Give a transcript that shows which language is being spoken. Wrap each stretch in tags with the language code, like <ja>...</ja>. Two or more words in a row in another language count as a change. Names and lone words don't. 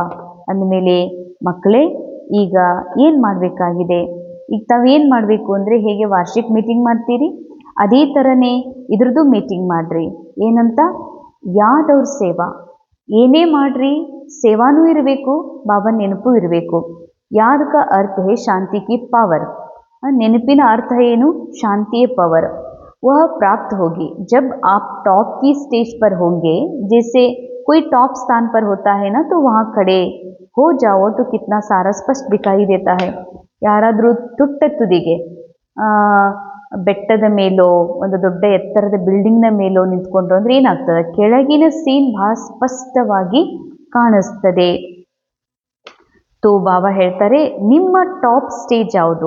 <kn>ಅಂದಮೇಲೆ ಮಕ್ಕಳೇ, ಈಗ ಏನು ಮಾಡಬೇಕಾಗಿದೆ? ಈಗ ತಾವೇನು ಮಾಡಬೇಕು ಅಂದರೆ, ಹೇಗೆ ವಾರ್ಷಿಕ ಮೀಟಿಂಗ್ ಮಾಡ್ತೀರಿ ಅದೇ ಥರನೇ ಇದ್ರದ್ದು ಮೀಟಿಂಗ್ ಮಾಡಿರಿ.</kn> <hi>ಏನಂತ? याद और सेवा.</hi> <kn>ಏನೇ ಮಾಡ್ರಿ ಸೇವಾನೂ ಇರಬೇಕು, ಬಾಬಾ ನೆನಪು ಇರಬೇಕು.</kn> <hi>ಯಾದ का अर्थ है शांति की पावर.</hi> <kn>ನೆನಪಿನ ಅರ್ಥ ಏನು? ಶಾಂತಿಯ ಪವರ್.</kn> <hi>वह प्राप्त होगी जब आप टॉप की स्टेज पर होंगे. जैसे कोई टॉप स्थान पर होता है ना, तो वहाँ खड़े हो जाओ तो कितना सारा स्पष्ट दिखाई देता है.</hi> <kn>ಯಾರಾದರೂ ತುಟ್ಟ ತುದಿಗೆ ಬೆಟ್ಟದ ಮೇಲೋ ಒಂದು ದೊಡ್ಡ ಎತ್ತರದ ಬಿಲ್ಡಿಂಗ್ನ ಮೇಲೋ ನಿಂತ್ಕೊಂಡ್ರು ಅಂದರೆ ಏನಾಗ್ತದೆ? ಕೆಳಗಿನ ಸೀನ್ ಬಹಳ ಸ್ಪಷ್ಟವಾಗಿ ಕಾಣಿಸ್ತದೆ. ತೋ ಬಾಬಾ ಹೇಳ್ತಾರೆ, ನಿಮ್ಮ</kn> <en>top stage</en> <kn>ಯಾವುದು?</kn>